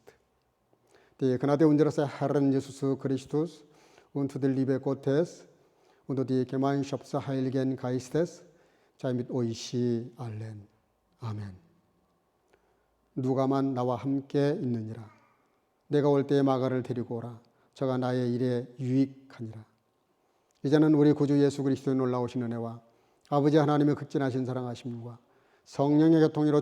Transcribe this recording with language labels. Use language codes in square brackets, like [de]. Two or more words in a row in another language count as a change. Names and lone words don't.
[de] Die Gnade unseres Herrn Jesus Christus und die Liebe Gottes und die Gemeinschaft des Heiligen Geistes sei mit euch allen. [ko] 아멘. 누가만 나와 함께 있느니라. 내가 올 때에 마가를 데리고 오라. 저가 나의 일에 유익하니라. 이제는 우리 구주 예수 그리스도의 놀라우신 은혜와 아버지 하나님의 극진하신 사랑하심과 성령의 교통으로